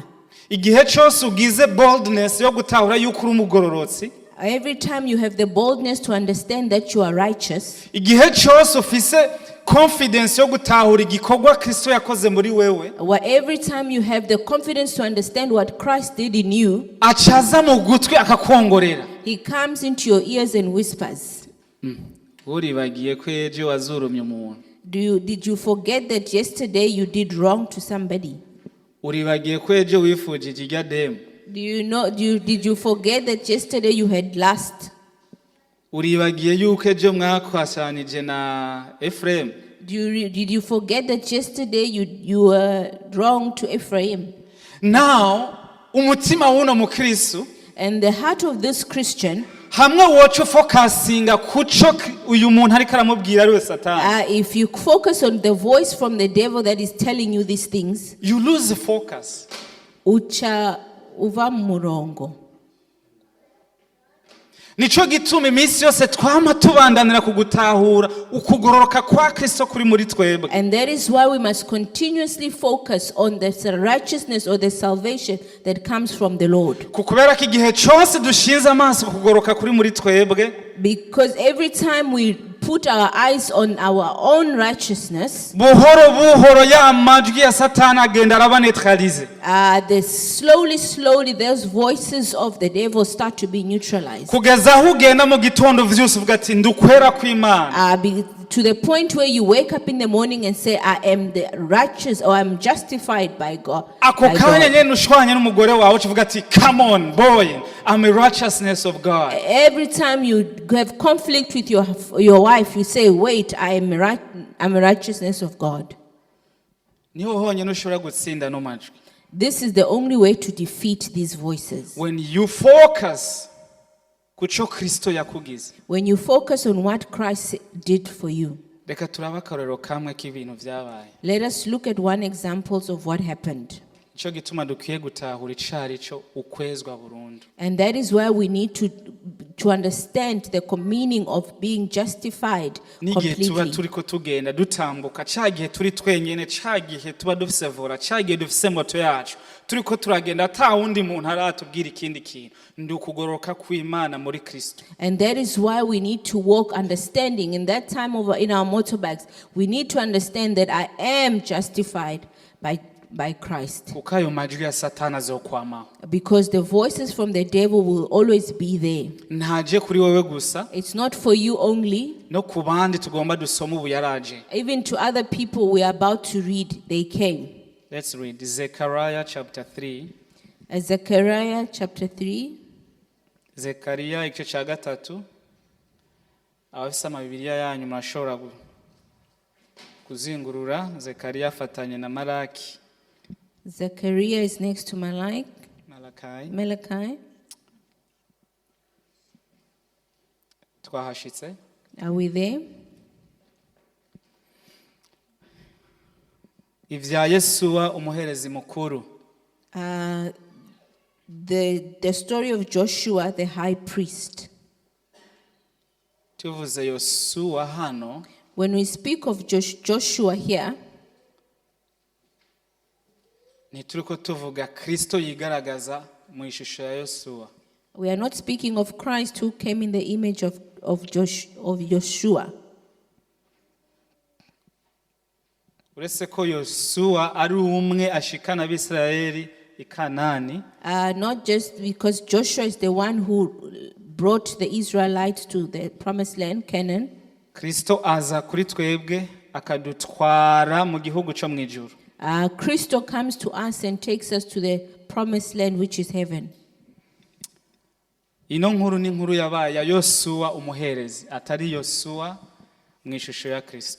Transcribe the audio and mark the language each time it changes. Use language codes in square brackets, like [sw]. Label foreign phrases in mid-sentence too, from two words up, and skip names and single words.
[rn] Igihe cyose ugize boldness yo gutahura yuko uri umugororotsi, [en] Every time you have the boldness to understand that you are righteous, [rn] igihe cyose ufise confidence yo gutahura igikorwa Kristo yakoze muri wewe, [en] or every time you have the confidence to understand what Christ did in you, [rn] acaza mu gutwi akakwongorera. [en] he comes into your ears and whispers. [rn] Uribagiye ko ejo wazurumye umuntu. [en] Did you forget that yesterday you did wrong to somebody? [rn] Uribagiye ko ejo wifujije irya demu. [en] Did you forget that yesterday you had lust? [rn] Uribagiye yuko ejo mwakwashanije na Ephraim. [en] Did you forget that yesterday you were wrong to Ephraim? Now, [rn] umutima w'uno mukristo, [en] And the heart of this Christian, [rn] hamwe woco focusinga kuco uyu muntu ariko aramubwira ari we Satani, [en] if you focus on the voice from the devil that is telling you these things, you lose focus. [rn] ucha uva murongo. Nico gituma iminsi yose twama tubandanira kugutahura ukugororoka kwa Kristo kuri muri twebwe. [en] And that is why we must continuously focus on the righteousness or the salvation that comes from the Lord. [rn] Kukubera ko igihe cyose dushinze amaso kugororoka kuri muri twebwe, [en] Because every time we put our eyes on our own righteousness, [rn] buhoro buhoro ya majwi ya Satani agenda arabaneutralize. [en] slowly those voices of the devil start to be neutralized. [rn] Kugeza aho ugenda mu gitondo vyose uvuga ati ndukwera kw'Imana. [en] To the point where you wake up in the morning and say, I am the righteous, or I'm justified by God. [rn] Ako kanya nyene ushwanye n'umugore wawe uvuga ati [en] come on boy, I'm a righteousness of God. Every time you have conflict with your wife, you say, wait, I'm a righteousness of God. [rn] Niho honyene ushobora gutsinda no majwi. [en] This is the only way to defeat these voices. When you focus [rn] kuco Kristo yakugize. [en] When you focus on what Christ did for you. [rn] Reka turaba akarorero kamwe k'ibintu vyabaye. [en] Let us look at one examples of what happened. [rn] Ico gituma dukwiye gutahura icari cyo ukwezwa burundu. [en] And that is why we need to understand the meaning of being justified [rn] Nigihe tuba [en] completely. [rn] turiko tugenda dutambuka, cagihe turi twenyene, cagihe tuba dufise vora, cagihe dufise moto yacu, turiko turagenda ata wundi muntu aratubwira ikindi kintu, ndi ukugororoka kw'Imana muri Kristo. [en] And that is why we need to walk understanding. In that time in our motorbikes, we need to understand that I am justified by Christ. [rn] Kuko ayo majwi ya Satani azokwamaho. [en] Because the voices from the devil will always be there. [rn] Ntaje kuri wewe gusa, [en] It's not for you only. [rn] no ku bandi tugomba dusoma ubu yaraje. [en] Even to other people we are about to read, they came. Let's read Zechariah chapter 3. Zechariah chapter 3. [rn] Zechariah igice cya gatatu. Abafise amabibiriya yanyu murashobora kuzingurura. Zechariah afatanye na Malaki. [en] Zechariah is next to Malachi. [rn] Twahashitse. [en] Are we there? [rn] Ivya Yesuwa umuherezi mukuru. [en] The story of Joshua the high priest. [rn] Tuvuze Yosuwa hano, [en] when we speak of Joshua here, [rn] ntituriko tuvuga Kristo yigaragaza mu ishusho ya Yosuwa. [en] We are not speaking of Christ who came in the image of Joshua. [rn] Uretse ko Yosuwa ari umwe ashikana Abisirayeli I Kanani. [en] Not just because Joshua is the one who brought the Israelites to the promised land, Canaan. [rn] Kristo aza kuri twebwe akadutwara mu gihugu cyo mwijuru. [en] Christo comes to us and takes us to the promised land, which is heaven. [rn] Ino nkuru ni nkuru yabaye Yosuwa umuherezi, atari Yosuwa mu ishusho ya Kristo.